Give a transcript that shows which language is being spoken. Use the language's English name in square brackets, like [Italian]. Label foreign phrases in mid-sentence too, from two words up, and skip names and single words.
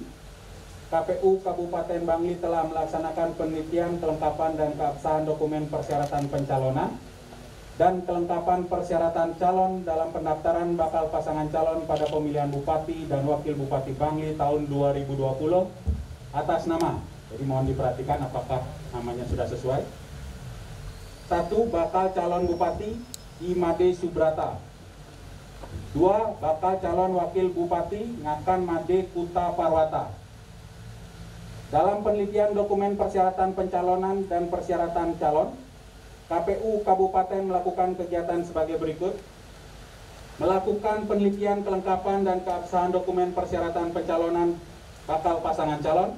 [Indonesian] KPU Kabupaten Bangli telah melaksanakan penelitian kelengkapan dan keabsahan dokumen persyaratan pencalonan dan kelengkapan persyaratan calon dalam pendaftaran bakal pasangan calon pada pemilihan Bupati dan Wakil Bupati Bangli tahun 2020 atas nama. Jadi mohon diperhatikan apakah namanya sudah sesuai. 1. Bakal calon Bupati Imade Subrata. 2. Bakal calon Wakil Bupati Ngakan Made Kuta Parwata. Dalam penelitian dokumen persyaratan pencalonan dan persyaratan calon, KPU Kabupaten melakukan kegiatan sebagai berikut. Melakukan penelitian kelengkapan dan keabsahan dokumen persyaratan pencalonan bakal pasangan calon.